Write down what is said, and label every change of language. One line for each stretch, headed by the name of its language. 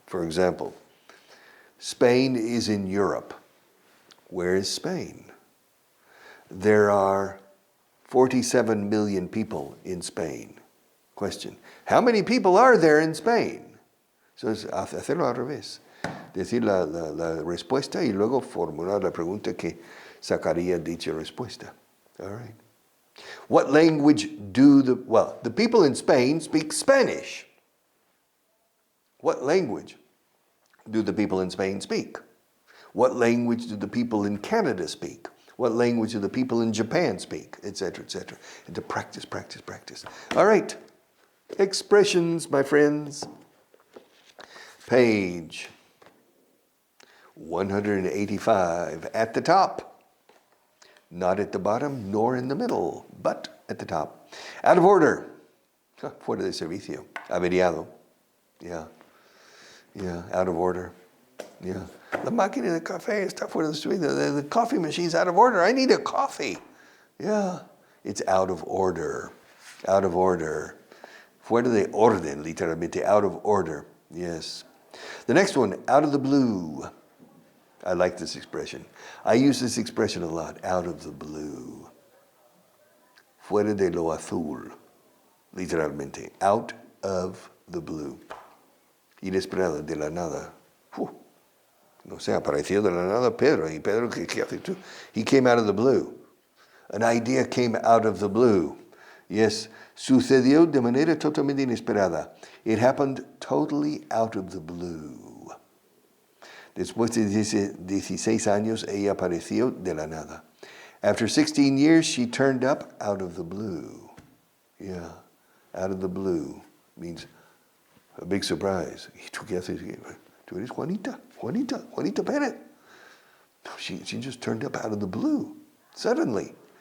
English: For example, Spain is in Europe. Where is Spain? There are 47 million people in Spain. Question. How many people are there in Spain?
Spanish: So es hacerlo al revés. Decir la respuesta y luego formular la pregunta que sacaría dicha respuesta.
English: All right. What language do the people in Spain speak Spanish. What language do the people in Spain speak? What language do the people in Canada speak? What language do the people in Japan speak? Etc., etc. And to practice, practice, practice. All right. Expressions, my friends. Page 185 at the top. Not at the bottom, nor in the middle, but at the top. Out of order.
Spanish: Fuera de servicio. Averiado.
English: Yeah, out of order. Yeah.
Spanish: La máquina de café está fuera de servicio.
English: The coffee machine's out of order. I need a coffee. Yeah, it's out of order. Out of order.
Spanish: Fuera de orden, literalmente.
English: Out of order. Yes. The next one, out of the blue. I like this expression. I use this expression a lot. Out of the blue.
Spanish: Fuera de lo azul. Literalmente.
English: Out of the blue.
Spanish: Inesperado, de la nada. No sé, apareció de la nada Pedro. Y Pedro, ¿qué haces tú?
English: He came out of the blue. An idea came out of the blue.
Spanish: Yes, sucedió de manera totalmente inesperada.
English: It happened totally out of the blue.
Spanish: Después de 16 años, ella apareció de la nada.
English: After 16 years, she turned up out of the blue. Yeah, out of the blue means a big surprise.
Spanish: ¿Y tú qué haces? Tú eres
English: Juanita Bennett. She just turned up out of the blue, suddenly.